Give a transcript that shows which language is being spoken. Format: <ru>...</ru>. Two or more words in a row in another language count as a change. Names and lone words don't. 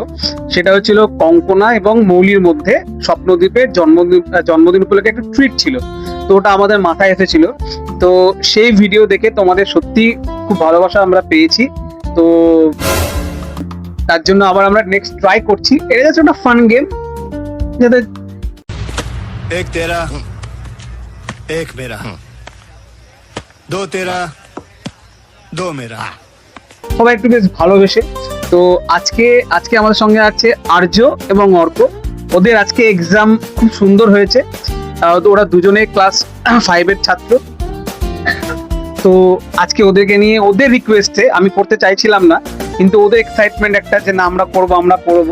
<bn>সেটা হচ্ছিল কঙ্কনা এবং মৌলির মধ্যে স্বপ্নদ্বীপের জন্মদিন উপলক্ষে একটা ট্রিট ছিল। তো ওটা আমাদের মাথায় এসেছিল। তো সেই ভিডিও দেখে তোমাদের সত্যি খুব ভালোবাসা আমরা পেয়েছি। তো তার জন্য আবার আমরা</bn> <en>next try</en> <bn>করছি। এটা যাচ্ছে একটা</bn> <en>fun game,</en> <bn>যাতে</bn> <hi>एक तेरा एक मेरा दो तेरा दो मेरा</hi> <bn>সবাই একটু বেশ ভালোবেসে। তো আজকে আমাদের সঙ্গে আছে আর্য এবং অর্ক। ওদের আজকে এক্সাম খুব সুন্দর হয়েছে। তো ওরা দুজনে ক্লাস 5-এর ছাত্র। তো আজকে ওদেরকে নিয়ে, ওদের রিকোয়েস্টে, আমি পড়তে চাইছিলাম না, কিন্তু ওদের এক্সাইটমেন্ট একটা যে না আমরা পড়বো।</bn>